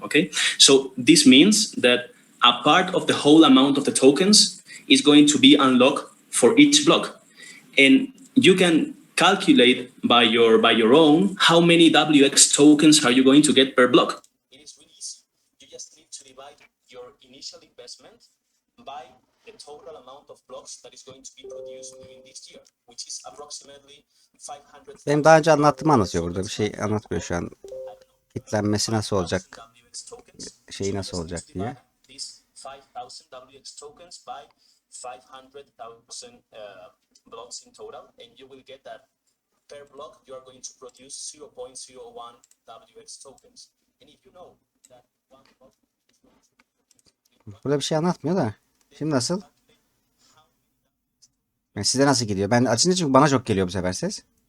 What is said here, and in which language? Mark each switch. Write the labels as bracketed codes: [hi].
[en] Okay, so this means that a part of the whole amount of the tokens is going to be unlocked for each block, and you can calculate by your own how many WX tokens are you going to get per block. It is really easy. You just need to divide your initial investment by the total amount of blocks that is going to be produced during this year, which is approximately 500. [tr] Benim daha önce anlattığımı anlatıyor burada. Bir şey anlatmıyor şu an. Kitlenmesi nasıl olacak? Şeyi nasıl olacak diye. [en] 5,000 WX tokens by 500,000 blocks in total, and you will get that per block you are going to produce 0.01 WX tokens. And if you know that [tr] Burada bir şey anlatmıyor da. Şimdi nasıl? Yani size nasıl gidiyor? Ben açınca çünkü bana çok geliyor bu sefer ses.